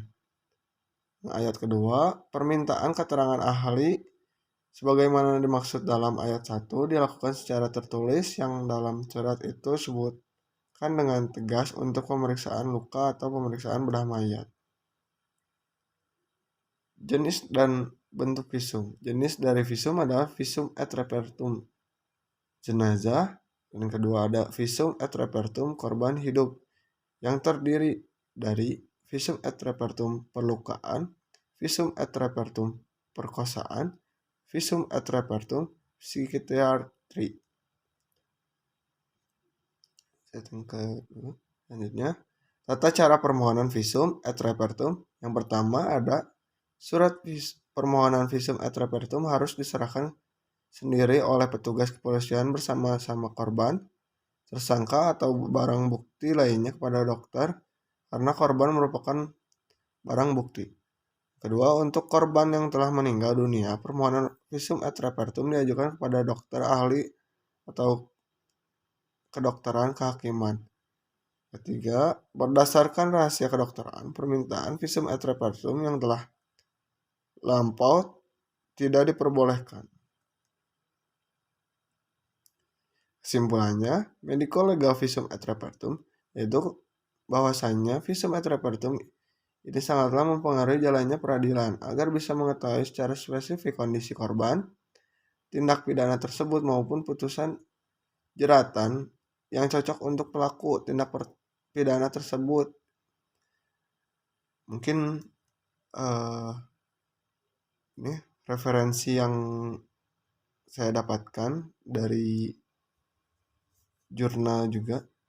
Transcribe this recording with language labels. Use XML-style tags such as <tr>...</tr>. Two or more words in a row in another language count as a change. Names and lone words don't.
<id>Ayat kedua, permintaan keterangan ahli sebagaimana dimaksud dalam ayat 1 dilakukan secara tertulis yang dalam surat itu sebutkan dengan tegas untuk pemeriksaan luka atau pemeriksaan bedah mayat. Jenis dan bentuk visum. Jenis dari visum adalah</id> <la>visum et repertum</la> <id>jenazah. Yang kedua ada</id> <la>visum et repertum</la> <id>korban hidup yang terdiri dari</id> <la>visum et repertum</la> <id>perlukaan,</id> <la>visum et repertum</la> <id>perkosaan,</id> <la>visum et repertum</la> <id>psikiatri. Selanjutnya, tata cara permohonan</id> <la>visum et repertum.</la> <id>Yang pertama ada surat permohonan</id> <la>visum et repertum</la> <id>harus diserahkan sendiri oleh petugas kepolisian bersama-sama korban, tersangka atau barang bukti lainnya kepada dokter karena korban merupakan barang bukti. Kedua, untuk korban yang telah meninggal dunia, permohonan</id> <la>visum et repertum</la> <id>diajukan kepada dokter ahli atau kedokteran kehakiman. Ketiga, berdasarkan rahasia kedokteran, permintaan</id> <la>visum et repertum</la> <id>yang telah lampau tidak diperbolehkan. Kesimpulannya,</id> <la>medico legal visum et repertum</la> <id>yaitu bahwasannya</id> <la>visum et repertum</la> <id>ini sangatlah mempengaruhi jalannya peradilan agar bisa mengetahui secara spesifik kondisi korban, tindak pidana tersebut maupun putusan jeratan yang cocok untuk pelaku tindak pidana tersebut. Mungkin ini referensi yang saya dapatkan dari jurnal juga.</id>